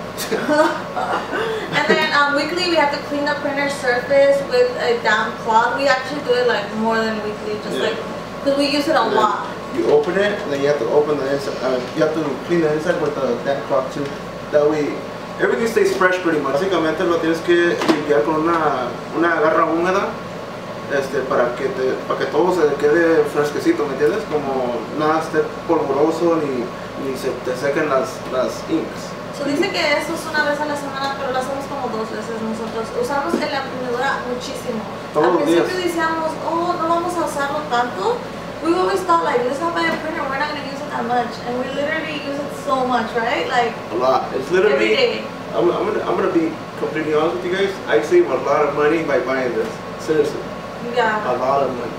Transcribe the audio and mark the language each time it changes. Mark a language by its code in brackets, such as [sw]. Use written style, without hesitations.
[en] And then weekly we have to clean the printer surface with a damp cloth. We actually do it like more than weekly, just like because we use it a lot. You open it, and then you have to open the inside. You have to clean the inside with the damp cloth too. That way, everything stays fresh pretty much. [es] Básicamente lo tienes que limpiar con una garra húmeda, para que todo se quede fresquecito, ¿me entiendes? Como nada esté polvoroso ni se te sequen las inks. So dice que eso es una vez a la semana, pero lo hacemos como 2 veces nosotros. Usamos en la imprimidora muchísimo. Al principio decíamos, oh, no vamos a usarlo tanto. [en] We always thought like, let's not buy a printer, we're not going to use it that much. And we literally use it so much, right? Like a lot. It's literally every day. I'm gonna be completely honest with you guys. I save a lot of money by buying this. Seriously. Yeah. A lot of money.